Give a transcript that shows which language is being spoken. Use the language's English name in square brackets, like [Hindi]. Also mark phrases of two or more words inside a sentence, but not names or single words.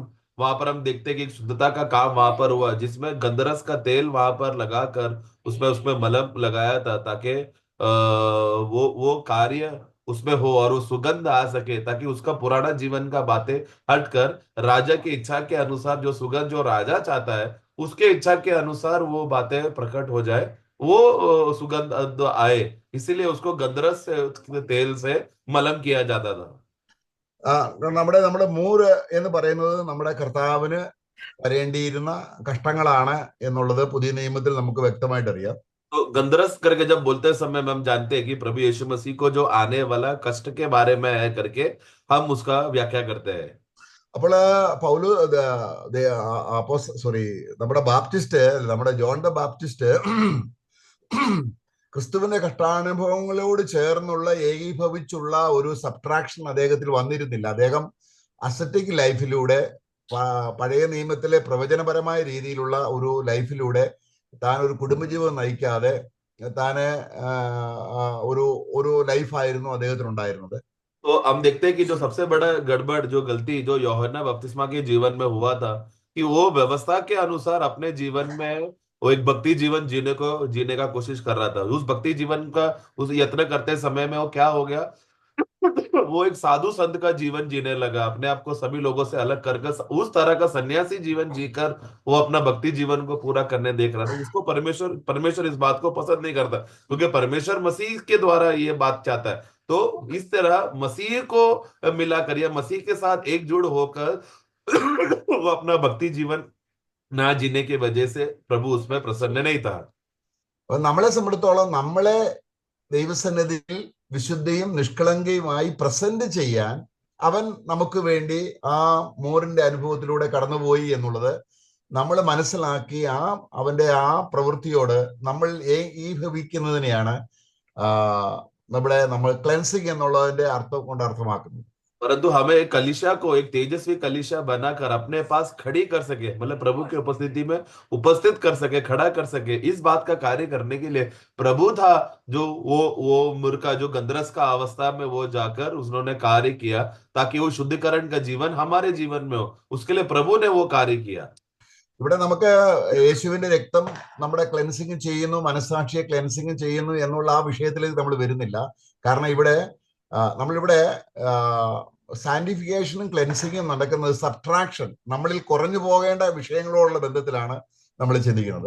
[Hindi] वहां पर हम देखते हैं कि एक शुद्धता का काम वहां पर हुआ, जिसमें गंधरस का तेल वहां पर लगाकर उसमें उसमें मलम लगाया था, ताकि वो कार्य उसमें हो और वो सुगंध आ सके, ताकि उसका पुराना जीवन का बातें हटकर राजा की इच्छा के अनुसार जो सुगंध जो राजा चाहता है उसके इच्छा के अनुसार वो बातें प्रकट हो जाए, वो सुगंध आए। इसीलिए उसको गंधरस से तेल से मलम किया जाता था। [Malayalam] നമ്മുടെ നമ്മുടെ മൂര് എന്ന് പറയുന്നത് നമ്മുടെ കർത്താവിന് വരേണ്ടിയിരുന്ന കഷ്ടങ്ങളാണ് എന്നുള്ളത് പുതിയ നിയമത്തിൽ നമുക്ക് വ്യക്തമായിട്ട് അറിയാം. [Hindi] तो गंधरस करके जब बोलते समय में हम जानते हैं कि प्रभु यीशु मसीह को जो आने वाला कष्ट के बारे में है करके हम उसका व्याख्या करते हैं। [Malayalam] അപ്പോൾ പൗല് സോറി നമ്മുടെ ബാപ്റ്റിസ്റ്റ്, നമ്മുടെ ജോൺ ദ ബാപ്റ്റിസ്റ്റ് ക്രിസ്തുവിന്റെ കഷ്ടാനുഭവങ്ങളോട് ചേർന്നുള്ള ഏകീഭവിച്ചുള്ള ഒരു സബ്ട്രാക്ഷൻ അദ്ദേഹത്തിൽ വന്നിരുന്നില്ല. അദ്ദേഹം അസറ്റിക് ലൈഫിലൂടെ പഴയ നിയമത്തിലെ പ്രവചനപരമായ രീതിയിലുള്ള ഒരു ലൈഫിലൂടെ താൻ ഒരു കുടുംബജീവിതം നയിക്കാതെ താന് ഒരു ഒരു ലൈഫായിരുന്നു അദ്ദേഹത്തിനുണ്ടായിരുന്നത്. [Hindi] तो हम देखते हैं कि जो सबसे बड़ा गड़बड़, जो गलती जो यूहन्ना बपतिस्मा के जीवन में हुआ था, कि वो व्यवस्था के अनुसार अपने जीवन में वो एक भक्ति जीवन जीने का कोशिश कर रहा था। उस भक्ति जीवन का उस यत्न करते समय में वो क्या हो गया, वो एक साधु संत का जीवन जीने लगा, अपने आप को सभी लोगों से अलग कर उस तरह का सन्यासी जीवन जीकर वो अपना भक्ति जीवन को पूरा करने देख रहा था, जिसको परमेश्वर परमेश्वर इस बात को पसंद नहीं करता, क्योंकि परमेश्वर मसीह के द्वारा ये बात चाहता है। तो इस तरह मसीह को मिलाकर या मसीह के साथ एकजुट होकर वो अपना भक्ति जीवन ना जीने की वजह से प्रभु उसमें प्रसन्न नहीं था। [Malayalam] നമ്മളെ സംബന്ധിച്ചിടത്തോളം നമ്മളെ ദൈവസന്നിധിയിൽ വിശുദ്ധിയും നിഷ്കളങ്കയുമായി പ്രസന്റ് ചെയ്യാൻ അവൻ നമുക്ക് വേണ്ടി ആ മോറിന്റെ അനുഭവത്തിലൂടെ കടന്നുപോയി എന്നുള്ളത് നമ്മൾ മനസ്സിലാക്കി അവന്റെ ആ പ്രവൃത്തിയോട് നമ്മൾ ഏകീഭവിക്കുന്നതിനെയാണ് നമ്മൾ ക്ലെൻസിങ് എന്നുള്ളതിന്റെ അർത്ഥം കൊണ്ട് അർത്ഥമാക്കുന്നത്. [Hindi] परंतु हमें एक कलीसिया को एक तेजस्वी कलीसिया बनाकर अपने पास खड़ी कर सके, मतलब प्रभु की उपस्थिति में उपस्थित कर सके, खड़ा कर सके, इस बात का कार्य करने के लिए प्रभु था जो वो मूर्खा जो गंधरस का अवस्था में वो जाकर उन्होंने कार्य किया, ताकि वो शुद्धिकरण का जीवन हमारे जीवन में हो, उसके लिए प्रभु ने वो कार्य किया। [Malayalam] ഇവിടെ നമുക്ക് യേശുവിന്റെ രക്തം നമ്മുടെ ക്ലെൻസിങ് ചെയ്യുന്നു, മനസ്സാക്ഷിയെ ക്ലെൻസിങ് ചെയ്യുന്നു എന്നുള്ള ആ വിഷയത്തിലേക്ക് നമ്മൾ വരുന്നില്ല. കാരണം നമ്മളിവിടെ സാന്റിഫിക്കേഷനും ക്ലെൻസിങ്ങും നടക്കുന്നത് സബ്ട്രാക്ഷൻ, നമ്മളിൽ കുറഞ്ഞു പോകേണ്ട വിഷയങ്ങളോടുള്ള ബന്ധത്തിലാണ് നമ്മൾ ചിന്തിക്കുന്നത്.